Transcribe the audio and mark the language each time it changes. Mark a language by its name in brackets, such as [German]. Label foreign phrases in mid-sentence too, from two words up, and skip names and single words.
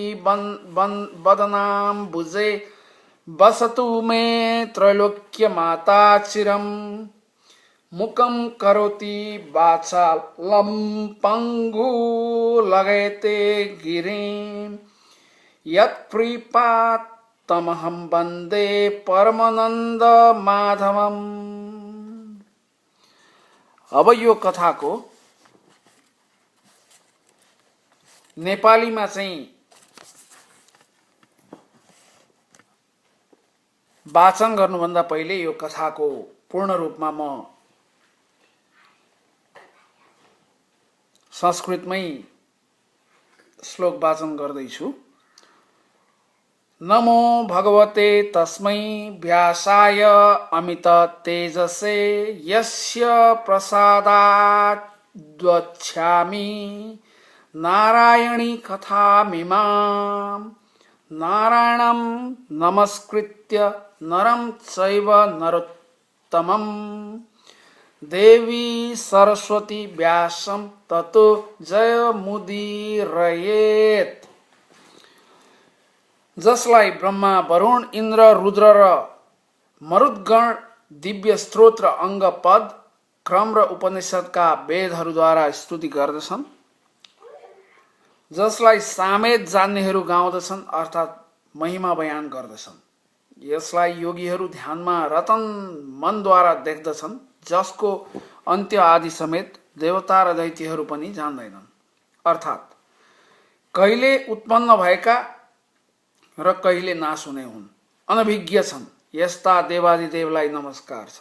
[Sanskrit] वदनाम्बुजे वसतु मे त्रैलोक्य माता चिरम मुकं करोति वाचालं पंगु लगयते गिरिं यत्प्रीपात्तमहं वन्दे परमानन्द माधवम। [Nepali] अब यो कथाको नेपालीमा चाहिँ वाचन गर्नुभन्दा पहिले यो कथाको पूर्ण रूपमा म संस्कृतमै श्लोक वाचन गर्दैछु। [Sanskrit] नमो भगवते तस्मै व्यासाय अमित तेजसे यस्य प्रसादात् द्वक्ष्यामि नारायणी कथामिमां नारायणं नमस्कृत्य नरं चैव नरोत्तमं देवी सरस्वती व्यासं ततो जयमुदीरयेत्। [Nepali] जसलाई ब्रह्मा वरुण इन्द्र रुद्र र मरुद्गण दिव्य स्त्रोत्र अंग पद क्रम र उपनिषदका वेदहरूद्वारा स्तुति गर्दछन्, जसलाई सामेत जान्नेहरू गाउँदछन् अर्थात् महिमा बयान गर्दछन्, यसलाई योगीहरू ध्यानमा रतन मनद्वारा देख्दछन्, जसको अन्त्य आदि समेत देवता र दैत्यहरू पनि जान्दैनन्, अर्थात् कहिले उत्पन्न भएका र कहिले नाश हुने हुन्, अनभिज्ञ छन्, यस्ता देवादिदेवलाई नमस्कार छ।